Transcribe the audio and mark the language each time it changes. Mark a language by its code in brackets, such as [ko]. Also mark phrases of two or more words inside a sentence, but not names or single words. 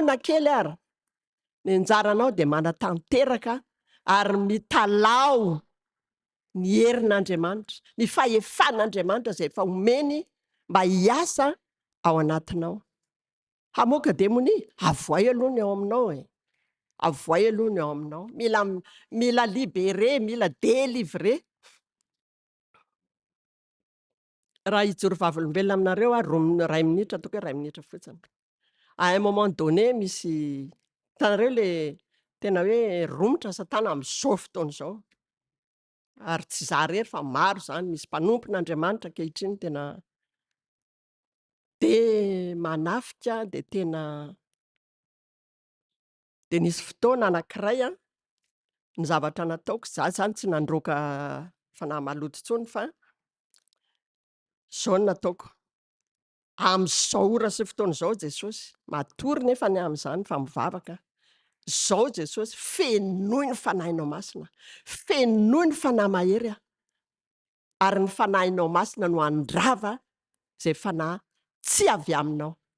[mg] na kely ary ny anjaranao dia manatanteraka ary mitalao ny herin'Andriamanitra ny fahefan'Andriamanitra izay efa omeny mba hiasa ao anatinao hamoaka demonia avoay aloha ny ao aminao avoay aloha ny ao aminao mila libéré mila délivré raha hijoro vavolombelona aminareo ray minitra ataoko hoe ray minitra fotsiny [fr] à un moment donné [mg] misy hitanareo le tena hoe romotra Satana amin'izao fotoana izao ary tsy za rery fa maro zany misy mpanompon'Andriamanitra ankehitriny tena dia manafika dia tena dia nisy fotoana anankiray ny zavatra nataoko za zany tsy nandroaka fanahy maloto intsony fa zao no nataoko amin'izao ora sy fotoana izao Jesosy matory nefa ny amin'izany fa mivavaka zao Jesosy fenoy ny fanahinao masina fenoy ny fanahy mahery ary ny fanahinao masina no andrava izay fanahy tsy avy aminao